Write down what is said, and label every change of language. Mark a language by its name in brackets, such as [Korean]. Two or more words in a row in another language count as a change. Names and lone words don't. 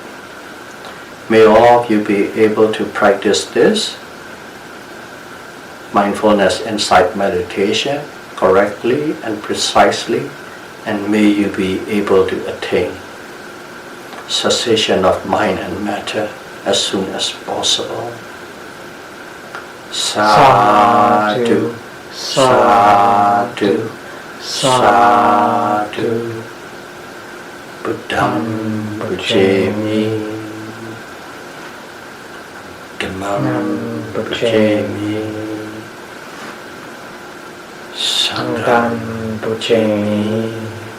[English] May all of you be able to practice this mindfulness-insight meditation correctly and precisely, and may you be able to attain cessation of mind and matter as soon as possible. [Pali] Sadhu, sadhu, sadhu. Buddham Bhajami, Dhammam Bhajami, Sangham Bhajami.